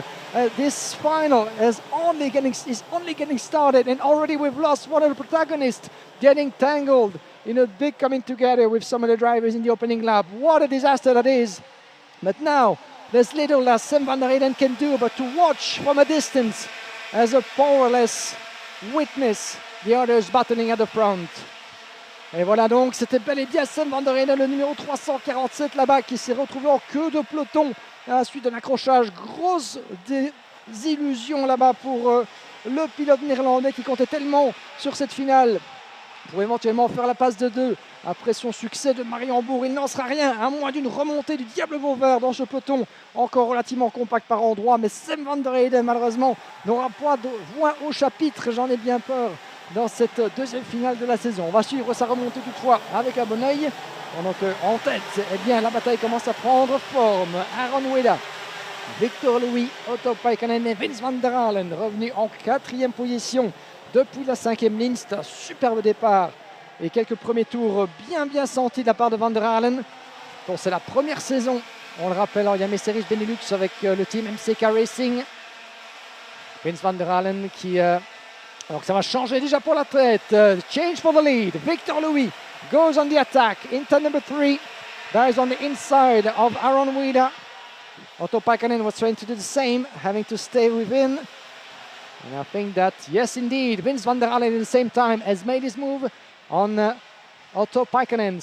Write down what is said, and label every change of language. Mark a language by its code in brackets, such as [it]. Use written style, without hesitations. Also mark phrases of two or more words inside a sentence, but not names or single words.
[en] This final is only getting started, and already we've lost one of the protagonists, getting tangled in a big coming together with some of the drivers in the opening lap. What a disaster that is. But now there's little that Sam van der Heyden can do but to watch from a distance as a powerless witness the others battling at the front. [fr] Et voilà donc, c'était bel et bien Sam van der Heyden, le numéro 347 là-bas, qui s'est retrouvé en queue de peloton à la suite d'un accrochage. Grosse désillusion là-bas pour le pilote néerlandais qui comptait tellement sur cette finale pour éventuellement faire la passe de 2. Après son succès de Mariembourg, il n'en sera rien, à moins d'une remontée du Diable Vauvert dans ce peloton, encore relativement compact par endroits. Mais Sam van der Heyden, malheureusement, n'aura pas de voix au chapitre, j'en ai bien peur, dans cette deuxième finale de la saison. On va suivre sa remontée toutefois avec un bon oeil, pendant qu'en tête, eh bien, la bataille commence à prendre forme. Aaron Wida, Victor Louis, Otto Paikanen et Vince van der Halen, revenus en 4e position depuis la 5e ligne. C'est un superbe départ et quelques premiers tours bien sentis de la part de van der Halen. Bon, c'est la première saison, on le rappelle, en Iame Series Benelux avec le team MCK Racing. Vince van der Halen qui... alors que ça va changer déjà pour la tête. [en] Change for the lead. Victor Louis goes on the attack. In turn number 3. That is on the inside of Aaron Wida. Otto Paikanen was trying to do the same, having to stay within. And I think that, yes indeed, Vince van der Halen at the same time has made his move on Otto Paikanen.